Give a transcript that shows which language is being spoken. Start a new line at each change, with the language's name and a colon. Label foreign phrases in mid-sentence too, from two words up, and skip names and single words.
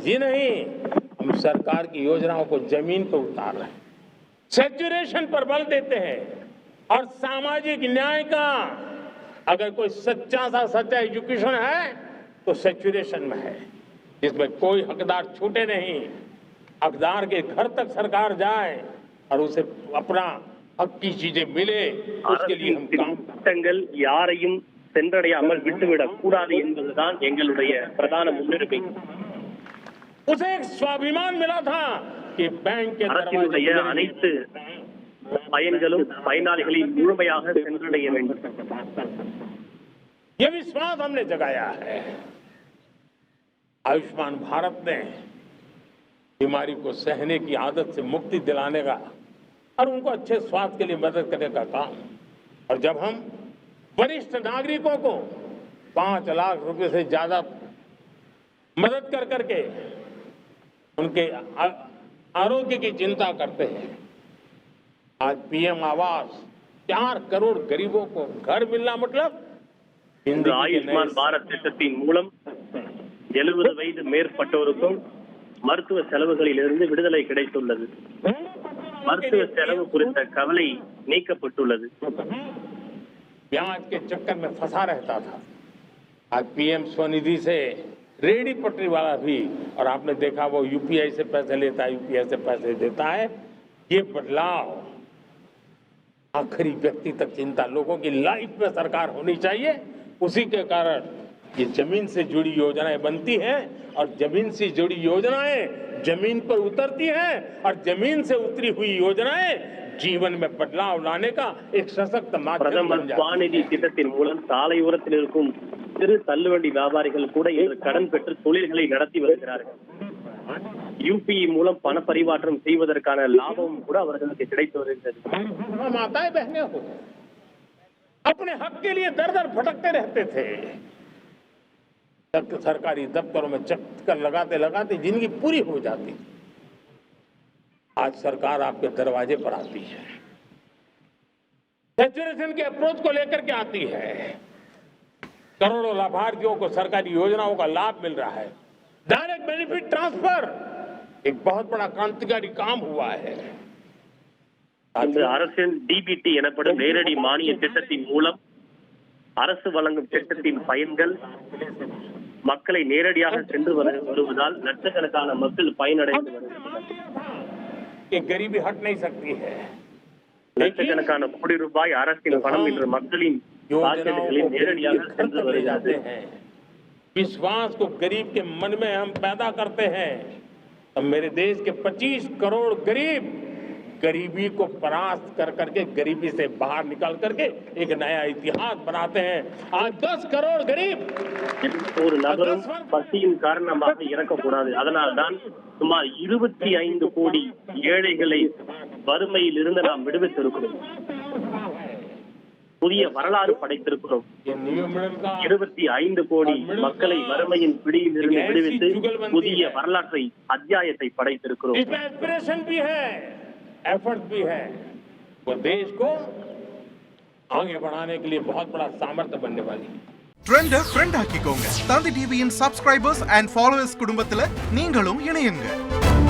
Hindi: जी नहीं, हम सरकार की योजनाओं को जमीन पर उतार रहे हैं, सेचुरेशन पर बल देते हैं और सामाजिक न्याय का अगर कोई सच्चा एजुकेशन है तो सेचुरेशन में है, जिसमें कोई हकदार छूटे नहीं, हकदार के घर तक सरकार जाए और उसे अपना हक की चीजें मिले. उसके लिए हम काम
Tamil: திட்டங்கள் யாரையும் சென்றடையாமல் விட்டுவிடக் கூடாது என்பதுதான் எங்களுடைய பிரதான முன்னுரிமை.
Hindi: उसे एक स्वाभिमान मिला था कि बैंक के
Tamil: அரசினுடைய அனைத்து பயன்களும் பயனாளிகளின் முழுமையாக சென்றடைய வேண்டும்.
Hindi: ये विश्वास हमने जगाया है. आयुष्मान भारत ने बीमारी को सहने की आदत से मुक्ति दिलाने का और उनको अच्छे स्वास्थ्य के लिए मदद करने का काम. और जब हम वरिष्ठ नागरिकों को 5 लाख रुपए से ज्यादा मदद कर करके उनके आरोग्य की चिंता करते हैं. आज पीएम आवास 4 करोड़ गरीबों को घर मिलना मतलब
Tamil: இந்த ஆயுஷ்மான் பாரத் திட்டத்தின் மூலம் 70 வயது மேற்பட்டோருக்கும் மருத்துவ செலவுகளிலிருந்து விடுதலை கிடைத்துள்ளது. மருத்துவ செலவு குறித்த கவலை நீக்கப்பட்டுள்ளது.
Hindi: ब्याज के चक्कर में फंसा रहता था. आज पीएम स्वनिधि से रेडी पटरी वाला भी, और आपने देखा वो यूपीआई से पैसे लेता है, यूपीआई से पैसे देता है. ये बदलाव आखिरी व्यक्ति तक चिंता लोगों की लाइफ में सरकार होनी चाहिए. उसी के कारण ये जमीन से जुड़ी योजनाएं बनती हैं और जमीन से जुड़ी योजनाएं जमीन पर उतरती हैं और जमीन से उतरी हुई योजनाएं जीवन में बदलाव लाने का एक सशक्त माध्यम
Tamil: பிரதமர்
Hindi: बन जाती है.
Tamil: ஸ்வாநிதி திட்டத்தின் மூலம் சாலையோரத்தில் இருக்கும் சிறு தள்ளுவண்டி வியாபாரிகள் கூட இன்று கடன் பெற்று தொழில்களை நடத்தி வருகிறார்கள். யூபிஐ மூலம் பண பரிமாற்றம் செய்வதற்கான லாபமும் கூட அவர்களுக்கு கிடைத்து வருகிறது.
Hindi: माताएं बहनें हो अपने हक के लिए दर दर भटकते रहते थे, सरकारी दफ्तरों में चक्कर लगाते लगाते जिंदगी पूरी हो जाती। आज सरकार आपके दरवाजे पर आती है, सैचुरेशन के अप्रोच को लेकर के आती है, करोड़ों लाभार्थियों को सरकारी योजनाओं का लाभ मिल रहा है।
English: direct benefit transfer
Hindi: एक बहुत बड़ा क्रांतिकारी काम हुआ है।
Tamil: இந்த அரசின் டிபிடி எனப்படும் நேரடி மானிய திட்டத்தின் மூலம் அரசு வழங்கும் திட்டத்தின் பயன்கள் மக்களை நேரடியாக சென்று வருவதால் லட்சக்கணக்கான மக்கள் பயனடைந்து வருகின்றனர்.
Hindi: गरीबी हट नहीं सकती है।
Tamil: லட்சக்கணக்கான கோடி ரூபாய் அரசின் பணம் இன்று மக்களின் பாக்கெட்டுகளில் நேரடியாக சென்று வருகிறது.
Hindi: विश्वास को गरीब के मन में हम पैदा करते हैं। अब मेरे देश के 25 करोड़ गरीब गरीबी को परास्त कर करके गरीबी से बाहर निकल करके एक नया इतिहास बनाते हैं। आज 10 करोड़ गरीब
Tamil: ஒரு நபரும் பசியின் காரணமாக இறக்கக்கூடாது. அதனால்தான் சுமார் 25 கோடி ஏழைகளை வறுமையில் இருந்து நாம் விடுவித்திருக்கிறோம். புதிய வரலாறு படைத்திருக்கிறோம். 25 கோடி மக்களை வறுமையின் பிடியில் இருந்து விடுவித்து புதிய வரலாற்றை அத்தியாயத்தை படைத்திருக்கிறோம்.
Hindi: एफर्ट भी है, वो देश को आगे बढ़ाने के लिए बहुत बड़ा सामर्थ्य बनने वाली है.
English: trend friend
Tamil: ஆக்கிக்கோங்க. தந்தி டிவியின்
English: subscribers and followers
Tamil: குடும்பத்துல நீங்களும் இணையுங்க.